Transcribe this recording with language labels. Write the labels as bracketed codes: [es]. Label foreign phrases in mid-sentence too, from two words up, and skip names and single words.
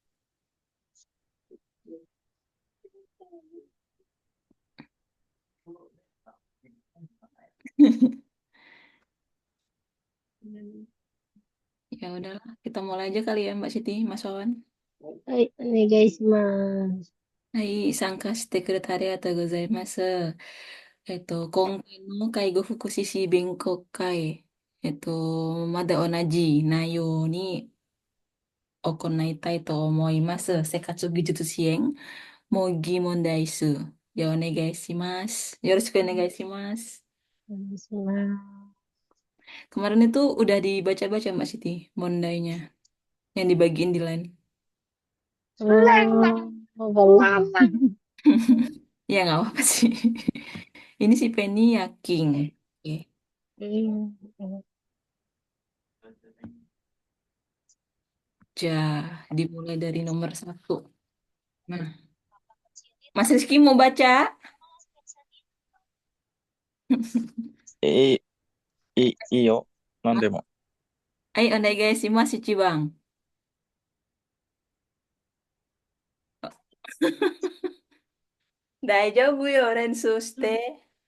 [id] Ya udahlah, kita mulai aja kali ya Mbak Siti, Mas Wawan. Hai, nih guys, mas. [ja] はい、参加してくれてありがとうございます。今回の介護福祉士勉強会、まだ同じ内容に行いたいと思います。生活技術支援、模擬問題数。じゃあお願いします。よろしくお願いします。 [id] Mas, mas. Kemarin itu udah dibaca-baca Mbak Siti, mondainya, yang dibagiin di line. Belum. Ya nggak apa-apa sih. Ini si Penny yakin. Oke. Hmm. Ja, dimulai dari nomor satu. Nah, Mas Rizky mau baca? [ja] いいいよ。何でも。はい、お願いします、一番。大丈夫よ、練習して。